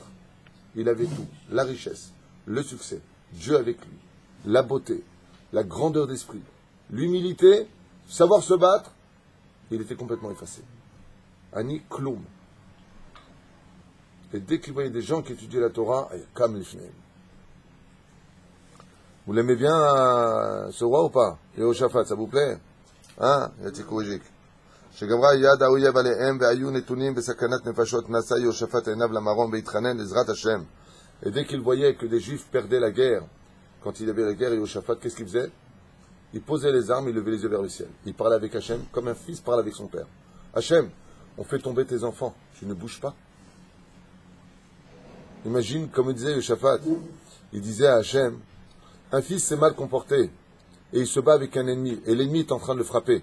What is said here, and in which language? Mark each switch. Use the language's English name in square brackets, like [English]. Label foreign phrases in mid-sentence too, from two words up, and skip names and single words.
[French] Il avait tout, la richesse, le succès, Dieu avec lui, la beauté, la grandeur d'esprit, l'humilité, savoir se battre. Il était complètement effacé. [Hebrew] אני כלום. [French] Et dès qu'il voyait des gens qui étudiaient la Torah, comme les Shneim. Vous l'aimez bien, ce roi ou pas? Yehoshaphat, ça vous plaît? Hein? Yatikouijik. [Hebrew] שגברה יד האויב עליהם והיו נתונים בסכנת נפשות נשא יהושפט עיניו למרום והתחנן לעזרת השם. [French] Et dès qu'il voyait que des Juifs perdaient la guerre, quand il y avait la guerre, Yehoshaphat, qu'est-ce qu'il faisait? Il posait les armes, il levait les yeux vers le ciel. Il parlait avec Hachem comme un fils parle avec son père. Hachem, on fait tomber tes enfants, tu ne bouges pas. Imagine, comme disait Yehoshaphat, il disait à Hachem, un fils s'est mal comporté, et il se bat avec un ennemi, et l'ennemi est en train de le frapper.